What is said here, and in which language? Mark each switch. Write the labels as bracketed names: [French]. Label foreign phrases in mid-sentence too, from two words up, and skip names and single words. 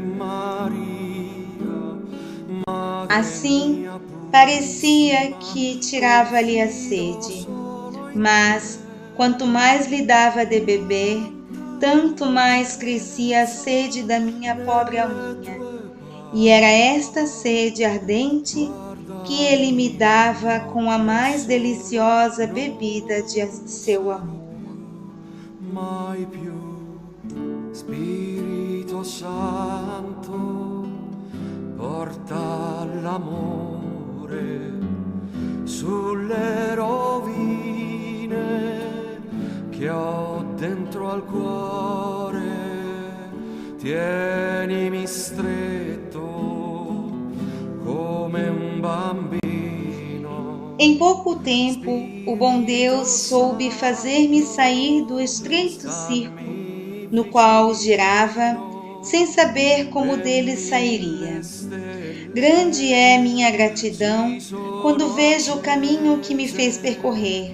[Portuguese] Assim, parecia que tirava-lhe a sede, mas quanto mais lhe dava de beber, tanto mais crescia a sede da minha pobre alminha. E era esta sede ardente que ele me dava com a mais deliciosa bebida de seu amor. [Italian] Mai più, Spirito Santo, porta l'amore sulle rovine che ho dentro al cuore, tienimi stretto come un bambino. [Portuguese] Em pouco tempo, o bom Deus soube fazer-me sair do estreito círculo no qual girava, sem saber como dele sairia. Grande é minha gratidão quando vejo o caminho que me fez percorrer.